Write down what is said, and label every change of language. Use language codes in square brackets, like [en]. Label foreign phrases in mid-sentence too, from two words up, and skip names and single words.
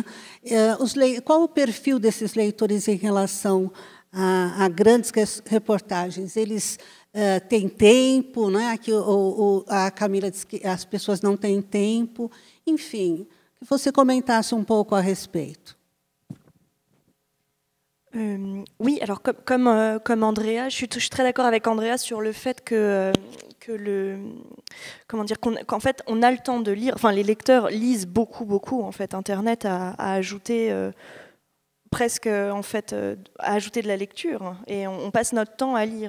[pt] Qual o perfil desses leitores em relação a grandes reportagens? Eles têm tempo, né? Aqui a Camila disse que as pessoas não têm tempo. Enfim, que você comentasse um pouco a respeito. [fr] Oui, alors comme Andrea, je suis très d'accord avec Andrea sur le fait qu'en fait on a le temps de lire. Enfin, les lecteurs lisent beaucoup. En fait, Internet a ajouté presque en fait a ajouté de la lecture, et on passe notre temps à lire.